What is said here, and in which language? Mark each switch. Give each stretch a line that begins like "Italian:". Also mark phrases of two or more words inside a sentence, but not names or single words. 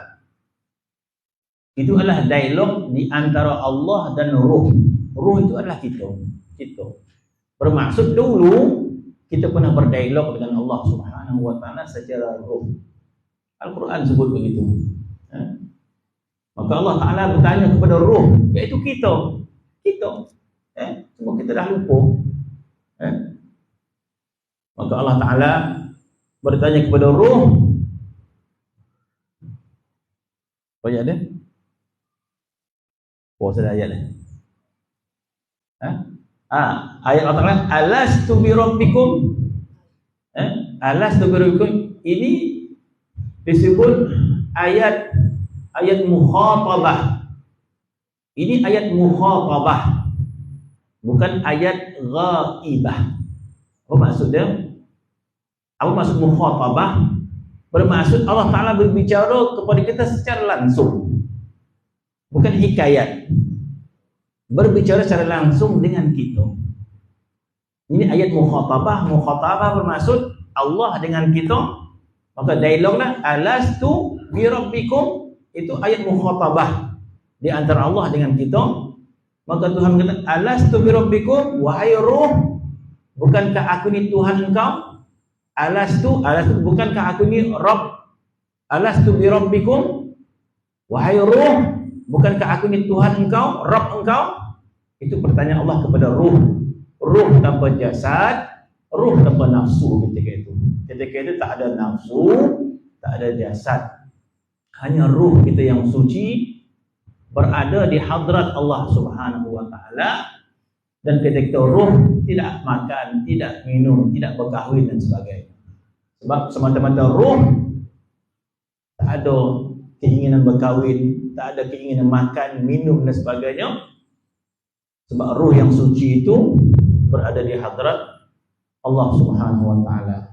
Malay: Itu adalah dialog di antara Allah dan roh. Roh itu adalah kita. Bermaksud dulu kita pernah berdialog dengan Allah
Arabic: سبحانه وتعالى
Malay: secara roh. Al-Quran sebut begitu. Maka Allah Ta'ala bertanya kepada roh, iaitu kita. Semua kita dah lupa. Maka Allah Ta'ala bertanya kepada roh. Apa ayat dia? Saya ayat dia. Ayat Allah Ta'ala,
Arabic: ألست بربكم. ألست بربكم.
Malay: Ini disebut ayat mukhatabah. Ini ayat mukhatabah, bukan ayat ghaibah. Apa maksud dia? Apa maksud mukhatabah? Bermaksud Allah Ta'ala berbicara kepada kita secara langsung, bukan hikayat. Berbicara secara langsung dengan kita. Ini ayat mukhatabah. Mukhatabah bermaksud Allah dengan kita. Maka dialoglah
Arabic: ألست بربكم,
Malay: itu ayat mukhatabah di antara Allah dengan kita. Maka Tuhan berkata,
Arabic: ألست بربكم,
Malay: wahai roh, bukankah aku ni Tuhan engkau? Alastu bukankah aku ni Rabb?
Arabic: ألست بربكم,
Malay: wahai roh, bukankah aku ni Tuhan engkau, Rabb engkau? Itu pertanyaan Allah kepada roh. Roh tanpa jasad, roh tanpa nafsu ketika itu. Ketika itu tak ada nafsu, tak ada jasad. Hanya roh kita yang suci berada di hadrat Allah
Arabic: سبحانه وتعالى,
Malay: dan ketika roh tidak makan, tidak minum, tidak berkahwin dan sebagainya. Sebab semata-mata roh tak ada keinginan berkahwin, tak ada keinginan makan, minum dan sebagainya. Sebab roh yang suci itu berada di hadrat Allah
Arabic: سبحانه وتعالى.